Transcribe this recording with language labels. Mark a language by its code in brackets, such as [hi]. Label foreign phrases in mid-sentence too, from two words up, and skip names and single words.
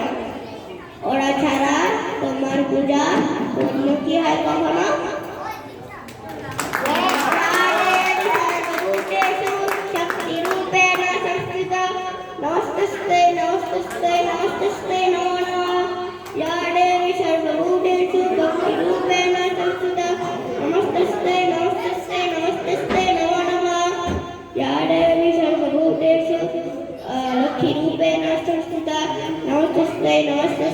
[bn] ওরা ছাড়া তোমার পূজা পূর্ণ কি হয় কখনো? [sa] নমস্তে নমস্তে নমস্তে নমো নমঃ। या देवी सर्वभूतेषु भक्तिरूपेण संस्थिता, नमस्ते नमस्ते नमस्ते नमो नमः। या देवी सर्वभूतेषु लक्ष्मीरूपेण संस्थिता, नमस्ते नमस्ते